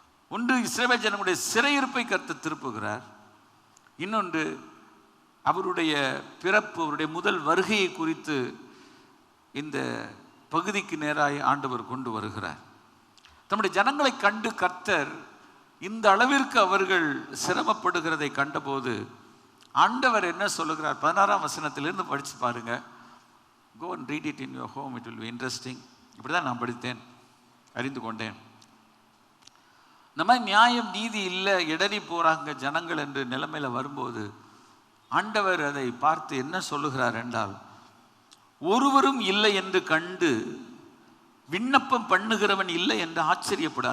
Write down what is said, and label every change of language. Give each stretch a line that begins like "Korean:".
Tamil: ஒன்று, இஸ்ரவேல் ஜனங்களுடைய சிறையிருப்பை கர்த்தர் திருப்புகிறார். இன்னொன்று, அவருடைய பிறப்பு, அவருடைய முதல் வருகையை குறித்து இந்த பகுதிக்கு நேராய் ஆண்டவர் கொண்டு வருகிறார். தம்முடைய ஜனங்களை கண்டு கர்த்தர் இந்த அளவிற்கு அவர்கள் சிரமப்படுகிறதை கண்டபோது ஆண்டவர் என்ன சொல்லுகிறார்? 16ஆம் வசனத்திலிருந்து படித்து பாருங்க.
English: Go and read it in your home, it will be interesting.
Tamil: இப்படி தான் நான் படித்தேன், அறிந்து கொண்டேன். இந்த மாதிரி நியாயம் நீதி இல்லை, இடறி போகிறாங்க ஜனங்கள் என்று நிலைமையில் வரும்போது ஆண்டவர் அதை பார்த்து என்ன சொல்லுகிறார் என்றால், ஒருவரும் இல்லை என்று கண்டு விண்ணப்பம் பண்ணுகிறவன் இல்லை என்று ஆச்சரியப்படு.